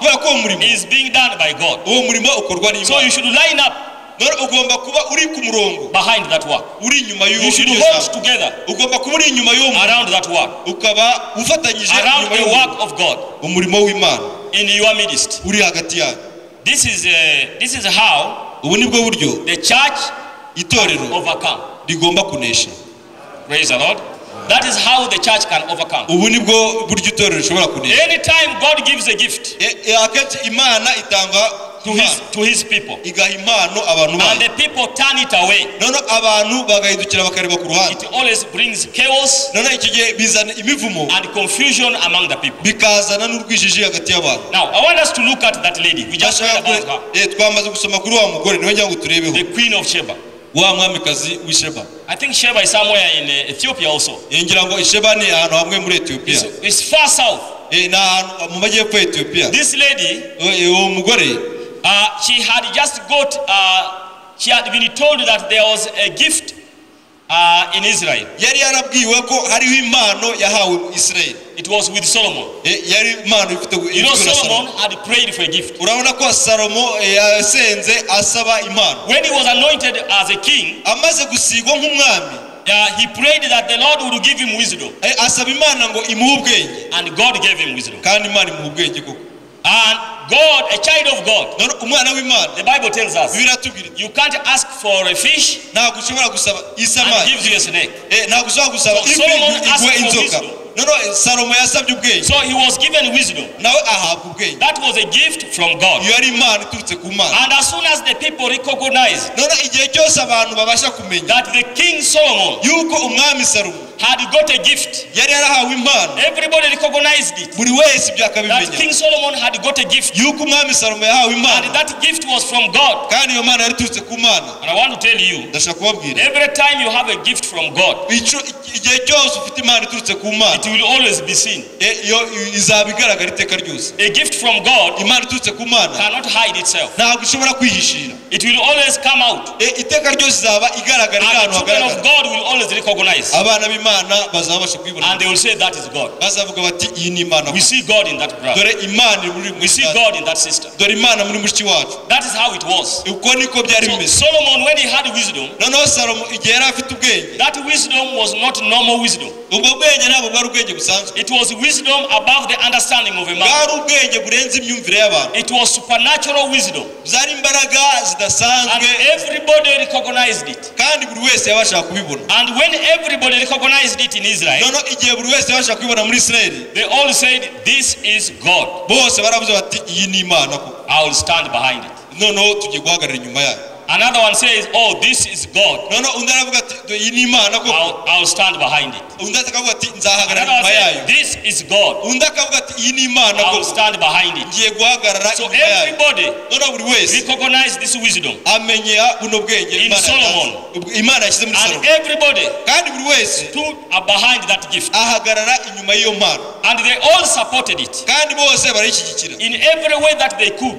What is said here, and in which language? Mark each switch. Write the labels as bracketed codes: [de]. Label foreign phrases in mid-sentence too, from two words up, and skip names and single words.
[rw] Kubera ko uwo murimo, [en] is being done by God. [rw] uwo murimo ukorwa [en] So [rw] n'Imana. [en] you should line up [rw] None ugomba kuba uri ku murongo, [en] behind that work. [rw] uri inyuma [en] You should [rw] y'iryo [en] hold [rw] jambo. [en] together [rw] Ugomba kuba uri inyuma y'uwo murimo, [en] around that work, [rw] ukaba ufatanyije [en] around [rw] inyuma [en] the [rw] y'uwo [en] work [rw] murimo, [en] of God [rw] umurimo w'Imana [en] in your midst. [rw] uri hagati yanyu. [en] This is how [rw] Ubu nibwo buryo [en] the church [rw] itorero [en] overcome. [rw] rigomba kunesha. [en] Praise the Lord. That is how the church can overcome. [rw] Ubu nibwo buryo itorero rishobora kunesha. [en] Anytime God gives a gift [rw] Akenshi Imana itanga [en] to his people [rw] igaha impano abantu [en] and [rw] bayo, [en] the people turn it away, [rw] none abantu bagahindukira bakareba ku ruhande, [en] it always brings chaos [rw] none iki gihe bizana imivumo [en] and confusion among the people. [rw] bikazana n'urwijiji hagati y'abantu. [en] Now, I want us to look at that lady. We just read about her, [rw] Twamaze gusoma kuri wa mugore, niwe ngira ngo turebeho, [en] the queen of Sheba. [rw] wa mwamikazi w'Isheba. [en] I think Sheba is somewhere in Ethiopia also. [rw] Ngira ngo Isheba ni ahantu hamwe muri Ethiopia, [en] It's far south. [rw] ni ahantu mu majyepfo ya Ethiopia. [en] This lady, [rw] Uwo mugore [en] she had just got, she had been told that there was a gift in Israel. [rw] yari yarabwiwe ko hariho impano yahawe Israel. [en] It was with Solomon. [rw] Yari impano ifite [en] You know, Solomon had prayed for a gift. [rw] Urabona ko Salomo yasenze asaba impano. [en] When he was anointed as a king, [rw] Amaze gusigwa nk'umwami, [en] he prayed that the Lord would give him wisdom. [rw] asaba Imana ngo imuhe ubwenge, [en] And God gave him wisdom. [rw] kandi Imana imuha ubwenge koko. [en] And God, a child of God, [rw] None umwana w'Imana, [en] the Bible tells us, [rw] biratubwira [en] you can't ask for a fish [rw] ntabwo ushobora gusaba [en] and [rw] isamaki, [en] gives you a snake. [rw] ntabwo ushobora gusaba [en] So Solomon [rw] ifi [en] asked [rw] iguhe [en] for [rw] inzoka. [en] wisdom. [rw] None Salomo yasabye ubwenge, [en] So he was given wisdom. [rw] nawe ahabwa ubwenge. [en] That was a gift from God. [rw] Iyo ari impano iturutse ku Mana. [en] And as soon as the people recognized [rw] None igihe cyose abantu babasha kumenya [en] that the king Solomon [rw] yuko umwami Salomo [en] had got a gift, [rw] yari yarahawe impano, [en] everybody recognized it. [rw] buri wese ibyo [en] That [rw] akabimenya [en] King Solomon had got a gift. [rw] yuko umwami Salomo yahawe [en] And [rw] impano, [en] that gift was from God. [rw] kandi iyo mana yari iturutse ku Mana. [en] And I want to tell you, [rw] Ndashaka kubabwira, [en] every time you have a gift from God, [rw] igihe cyose ufite impano iturutse ku Mana, [en] it will always be seen. [rw] iyo izaba igaragara iteka ryose. [en] A gift from God [rw] Impano iturutse ku Mana [en] cannot hide itself. [rw] ntabwo ishobora kwihishira, [en] It will always come out. [rw] iteka ryose izaba igaragara [en] And [rw] ahantu [en] the children of [rw] hagaragara. [en] God will always recognize [rw] Abana b'Imana imana bazabasha kwibona [en] And they will say that is God. [rw] bazavuga bati iyi ni imana [en] We see God in that brother. [rw] dore imana muri [en] We see God in that sister. [rw] dore imana muri mushiki wacu [en] That is how it was. [rw] uko niko byari [en] So [rw] bimeze [en] Solomon, when he had wisdom, [rw] noneho Salomo igihe yari afite ubwenge [en] that wisdom was not normal wisdom. [rw] ubwo bwenge ntabwo bwari ubwenge busanzwe [en] It was wisdom above the understanding of a man. [rw] bwari ubwenge burenze imyumvire y'abantu [en] It was supernatural wisdom. [rw] zari imbaraga [en] And [rw] zidasanzwe [en] everybody recognized it. [rw] kandi buri wese yabashaga kubibona [en] And when everybody recognized it in Israel, [rw] noneho igihe buri wese yabashaga kubibona muri Isirayeli [en] they all said, this is God. [rw] bose baravuze bati iyi ni imana koko [en] I will stand behind it. [rw] noneho tugiye guhagarara inyuma yayo [en] Another one says, oh, this is God. [rw] noneho undi aravuga ati iyi ni imana koko [en] I will stand behind it. [rw] undi akavuga ati nzahagarara [en] Another one [rw] inyuma yayo [en] says, this is God. [rw] undi akavuga ati iyi ni imana [en] I will [rw] koko [en] stand behind it. [rw] ngiye guhagarara [en] So [rw] inyuma yayo [en] everybody [rw] noneho buri wese [en] recognized this wisdom. [rw] amenya buno bwenge [en] In [rw] Imana [en] Solomon. [rw] yatanze. Imana yashyize muri [en] And [rw] Salomo [en] everybody [rw] kandi buri wese [en] stood behind that gift. [rw] ahagarara inyuma y'iyo mpano [en] And they all supported it. [rw] kandi bose barayishyigikira [en] In every way that they could,